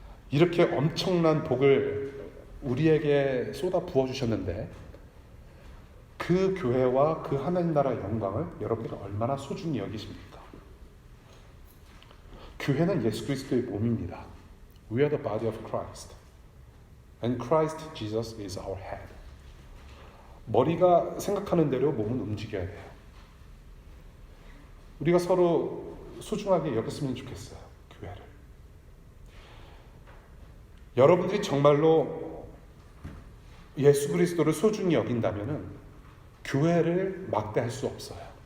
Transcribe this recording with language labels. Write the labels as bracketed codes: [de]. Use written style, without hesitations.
[ko] 이렇게 엄청난 복을 우리에게 쏟아 부어주셨는데 그 교회와 그 하나님 나라의 영광을 여러분들이 얼마나 소중히 여기십니까? 교회는 예수 그리스도의 몸입니다. [en] We are the body of Christ. And Christ Jesus is our head. [ko] 머리가 생각하는 대로 몸은 움직여야 돼요. 우리가 서로 소중하게 여겼으면 좋겠어요. 교회를. 여러분들이 정말로 예수 그리스도를 소중히 여긴다면 교회를 막대할 수 없어요.